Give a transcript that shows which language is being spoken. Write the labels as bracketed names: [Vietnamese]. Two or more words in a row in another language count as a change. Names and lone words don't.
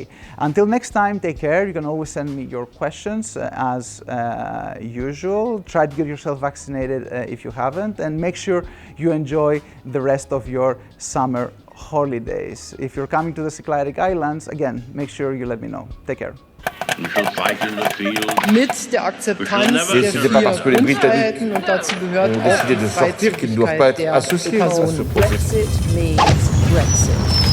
[English] Until next time, take care. You can always send me your questions as usual. Try to get yourself vaccinated if you haven't, and make sure you enjoy the rest of your summer holidays. If you're coming to the Cycladic Islands, again, make sure you let me know. Take care. We shall fight in the field. [German] Mit der Akzeptanz der [French] C'est pas parce que les [German] vier [French] Britanniques [German] Grundfreiheiten und dazu gehört [French] ont [German] auch [French] décidé de [German] die [French] sortir qu'ils ne doivent pas [German] Freizügigkeit [French] être [German] der [French] associés à ce [German] Person. [French] processus. [English] Brexit means Brexit.